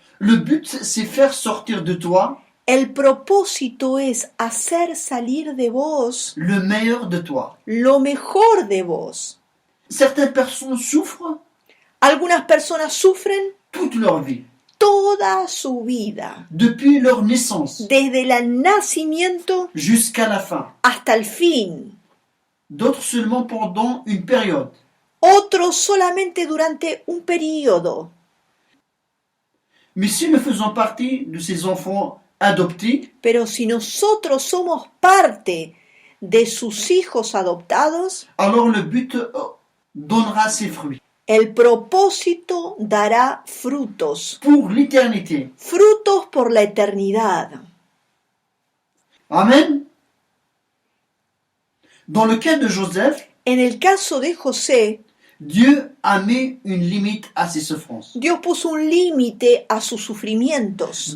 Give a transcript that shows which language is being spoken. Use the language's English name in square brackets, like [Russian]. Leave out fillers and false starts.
[French] Le but, c'est faire sortir de toi [Spanish] El propósito es hacer salir de vos [French] le meilleur de toi. [Spanish] lo mejor de vos. [French] Certaines personnes souffrent [Spanish] Algunas personas sufren [French] toute leur vie, [Spanish] toda su vida, [French] depuis leur naissance [Spanish] desde el nacimiento [French] jusqu'à la fin. [Spanish] hasta el fin. [French] D'autres seulement pendant une période. [Spanish] Otros solamente durante un periodo. [French] Mais si nous faisons partie de ces enfants adoptés, [Spanish] Pero si nosotros somos parte de sus hijos adoptados, [French] alors le but donnera ses fruits [Spanish] el propósito dará frutos, [French] pour l'éternité. [Spanish] frutos por la eternidad. Amen. [French] Dans le cas de Joseph, [Spanish] En el caso de José, [French] Dieu a mis une limite à ses souffrances. [Spanish] Dios puso un límite a sus sufrimientos.